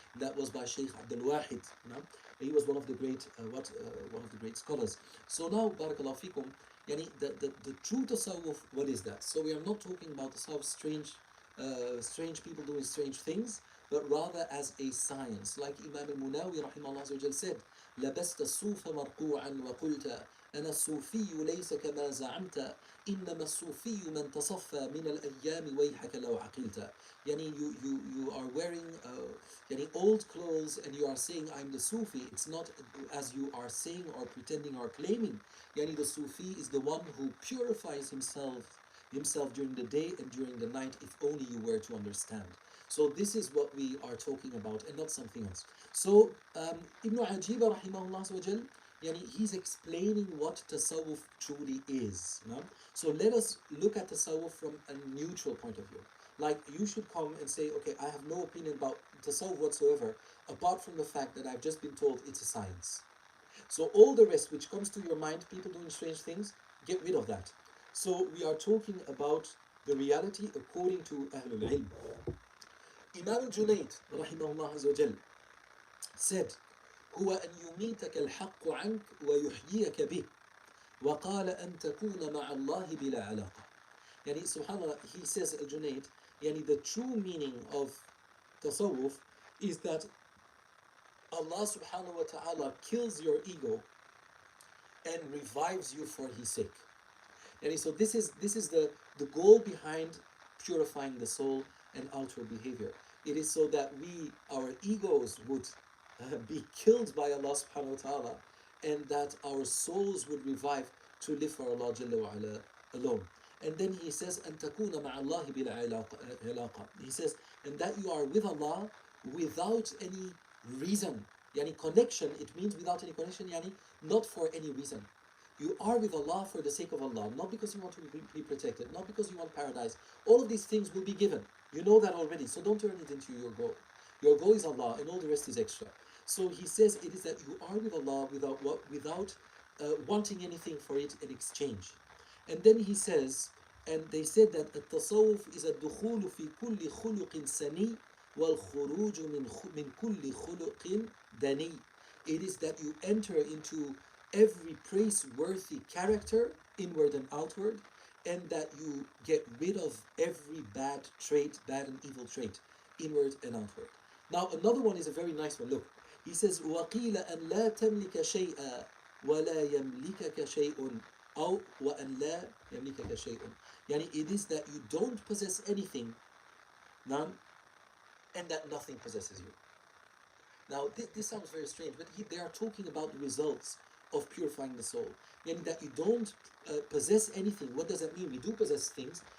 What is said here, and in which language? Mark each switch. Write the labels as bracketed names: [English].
[English] That was by Shaykh Abdul Wahid. He was one of the great scholars. So now, barakallahu fikum, yani the true tasawwuf, what is that? So we are not talking about tasawwuf, strange people doing strange things, but rather as a science. [Arabic] Like Imam al-Munawi rahimahullah said, لبست الصوف مرقوعا وقلت أنا الصوفي ليس كما زعمت إنما الصوفي من تصفى من الأيام ويحك لو عقلت. [English] Yani you are wearing yani old clothes and you are saying I'm the Sufi. It's not as you are saying or pretending or claiming. Yani the Sufi is the one who purifies himself during the day and during the night, if only you were to understand. So this is what we are talking about and not something else. So Ibn Ajiba rahimahullah, yani he's explaining what tasawwuf truly is. So let us look at tasawwuf from a neutral point of view. Like you should come and say, okay, I have no opinion about tasawwuf whatsoever, apart from the fact that I've just been told it's a science. So all the rest which comes to your mind, people doing strange things, get rid of that. So we are talking about the reality according to Ahlul Ilm. [Arabic] Imam al-Junayd, rahimahullah azza wa jal, said, هو أن يميتك الحق عنك ويحييك به وقال أن تكون مع الله بلا علاقة. [English] Yani subhanAllah, he says, al-Junayd, yani the true meaning of tasawwuf is that Allah subhanahu wa ta'ala kills your ego and revives you for his sake. Yani so this is the goal behind purifying the soul and outward behavior. It is so that our egos would be killed by Allah subhanahu wa ta'ala, and that our souls would revive to live for Allah Jalla wa ala alone. And then he says, [Arabic] أن تكون مع الله بلا علاقة. [English] He says, and that you are with Allah without any reason. Yani connection, it means without any connection, yani not for any reason. You are with Allah for the sake of Allah, not because you want to be protected, not because you want paradise. All of these things will be given. You know that already, so don't turn it into your goal. Your goal is Allah, and all the rest is extra. So he says it is that you are with Allah without wanting anything for it in exchange. And then he says, and they said that [Arabic] التصوف is الدخول في كل خلق سني والخروج من كل خلق دني. [English] It is that you enter into every praiseworthy character, inward and outward, and that you get rid of every bad and evil trait, inward and outward. Now another one is a very nice one. Look, he says, [Arabic] وَقِيلَ أَنْ لَا تَمْلِكَ شَيْئًا وَلَا يَمْلِكَكَ شَيْءٌ أو وأن لا يملكك شيء. [English] Yani it is that you don't possess anything, none, and that nothing possesses you. Now this sounds very strange, but they are talking about the results of purifying the soul. Yani that you don't possess anything. What does that mean? We do possess things.